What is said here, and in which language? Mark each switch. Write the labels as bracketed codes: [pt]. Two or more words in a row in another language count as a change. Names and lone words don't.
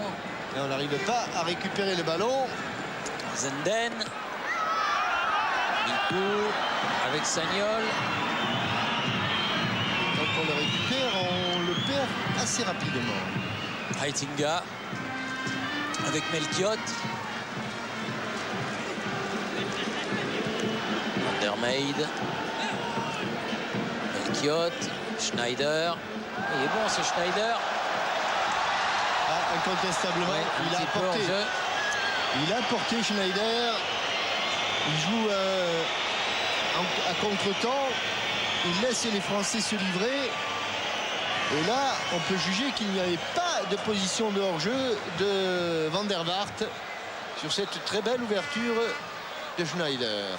[fr] Et on n'arrive pas à récupérer le ballon. Zenden. Mikou avec Sagnol. Quand on le récupère, on le perd assez rapidement. Heitinga avec Melchiot. Van der Meijde. Melchiot. Schneider. Il est bon ce Schneider. Ah, incontestablement, Ouais, il a petit peu apporté. hors-jeu. Il a porté Schneider. Il joue à contre-temps. Il laisse les Français se livrer. Et là, on peut juger qu'il n'y avait pas de position de hors-jeu de Van der Vaart sur cette très belle ouverture de Schneider.